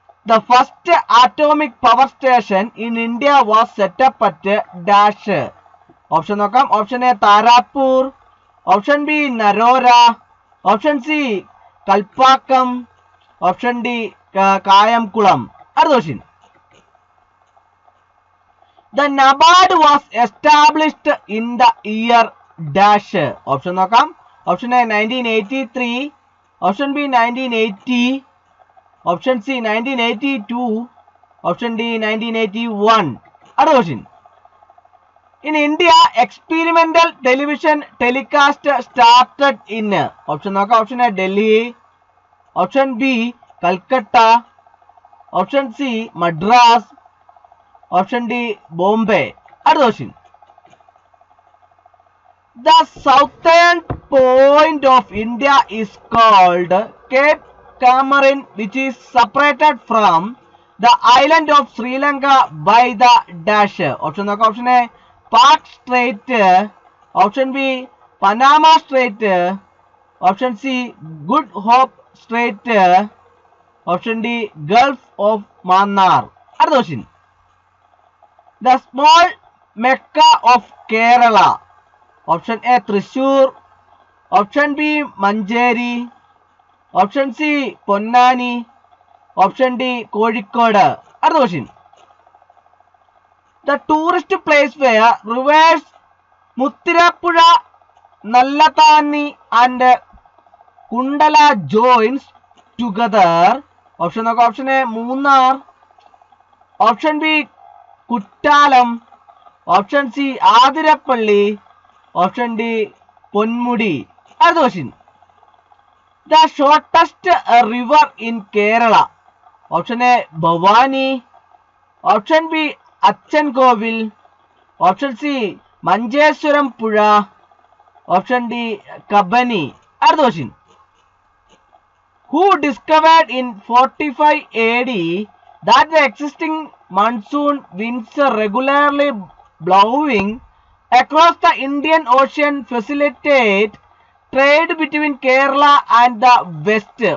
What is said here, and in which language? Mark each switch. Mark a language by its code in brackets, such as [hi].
[en] The first atomic power station in India was set up at dash. [ml] Option നോക്കാം. Option A Tarapur, option B നരോര, option C Kalpakkam, option D Kayamkulam. അടുത്ത question. [en] The NABARD was established in the year dash. [ml] Option നോക്കാം. Option A 1983, option B 1980, option C 1982, option D 1981. അടുത്ത question. [en] In India, experimental television telecast started in. [ml] Option നോക്കാം. Option A Delhi, option B Calcutta, option C Madras, option D Bombay. അടുത്ത question. [en] The southern point of India is called Cape Comorin, which is separated from the island of Sri Lanka by the dash. [ml] Option നോക്കാം. Option A Pak straight, option B Panama straight, option C good hope straight, option D Gulf of Mannar. അടുത്ത question. [en] The small Mecca of Kerala. [ml] Option A Thrissur, option B Manjeri, option C Ponnani, option D Kozhikode. അടുത്ത question. [en] The tourist place where rivers Muthirappuzha, Nallathanni and Kundala joins together. [ml] Option നോക്കാം. Option A Munnar, option B Kuttalam, option C Athirappilly, option D Ponmudi. അടുത്ത question. [en] The shortest river in Kerala. [ml] Option A Bhavani, option B അച്ഛൻ കോവിൽ, option C Manjeshwaram പുഴ, option D Kabani. അടുത്ത question. [en] Who discovered in 45 AD that the existing monsoon winds regularly blowing across the Indian Ocean facilitate trade between Kerala and the West?